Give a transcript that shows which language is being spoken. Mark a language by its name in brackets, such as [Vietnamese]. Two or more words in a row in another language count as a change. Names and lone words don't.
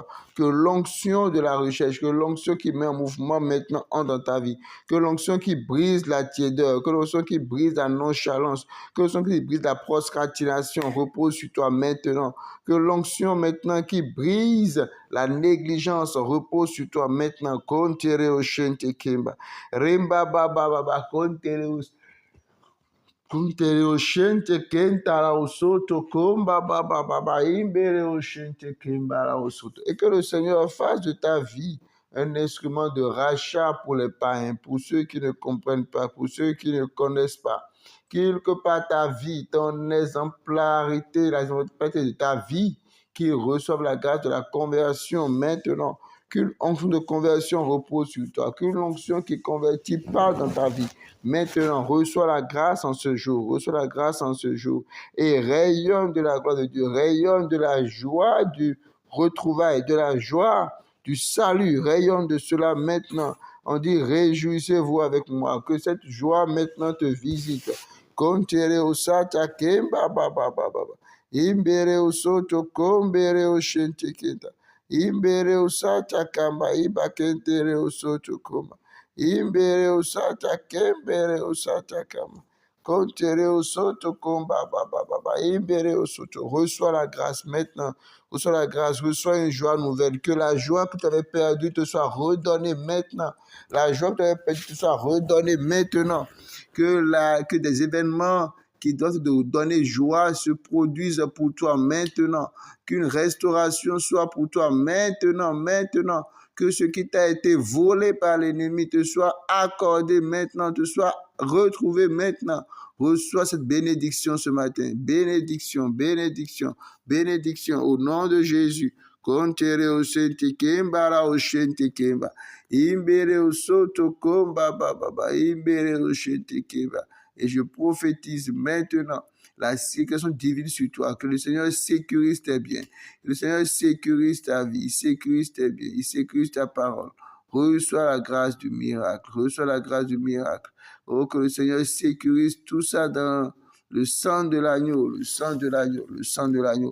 [French] Que l'onction de la recherche, que l'onction qui met en mouvement maintenant entre dans ta vie, que l'onction qui brise la tiédeur, que l'onction qui brise la nonchalance, que l'onction qui brise la procrastination repose sur toi maintenant. Que l'onction maintenant qui brise la négligence repose sur toi maintenant. Kontereo shente kemba. Rimba baba baba kontereo. Kontereo shente kenta la osoto komba baba baba imbereo shente kemba la osoto. Et que le Seigneur fasse de ta vie un instrument de rachat pour les païens, pour ceux qui ne comprennent pas, pour ceux qui ne connaissent pas. Quelque part ta vie, ton exemplarité, l'exemplarité de ta vie, qu'ils reçoivent la grâce de la conversion maintenant. Qu'une onction de conversion repose sur toi. Qu'une onction qui convertit parle dans ta vie. Maintenant, reçois la grâce en ce jour. Reçois la grâce en ce jour. Et rayonne de la gloire de Dieu. Rayonne de la joie du retrouvail, de la joie du salut. Rayonne de cela maintenant. On dit, réjouissez-vous avec moi. Que cette joie maintenant te visite. Kontere osata kemba baba baba. Imbere usoto kombere oshente kenta. Imbere usata kamba iba kentere usoto koma. Imbere usata kembere usata kama. Kontere usoto komba baba baba. Imbere usoto. Reçois la grâce maintenant. Reçois la grâce. Reçois une joie nouvelle. Que la joie que tu avais perdue te soit redonnée maintenant. La joie que tu avais perdue te soit redonnée maintenant. Que des événements qui doivent te donner joie se produisent pour toi maintenant. Qu'une restauration soit pour toi maintenant. Que ce qui t'a été volé par l'ennemi te soit accordé maintenant, te soit retrouvé maintenant. Reçois cette bénédiction ce matin. Bénédiction au nom de Jésus. Kontere o sente kemba o shente kemba. Imbere o soto komba baba imbere o shente kemba. Et je prophétise maintenant la sécurité divine sur toi, que le Seigneur sécurise tes biens, que le Seigneur sécurise ta vie, il sécurise tes biens, il sécurise ta parole. Reçois la grâce du miracle, reçois la grâce du miracle. Oh, que le Seigneur sécurise tout ça dans le sang de l'agneau, le sang de l'agneau, le sang de l'agneau.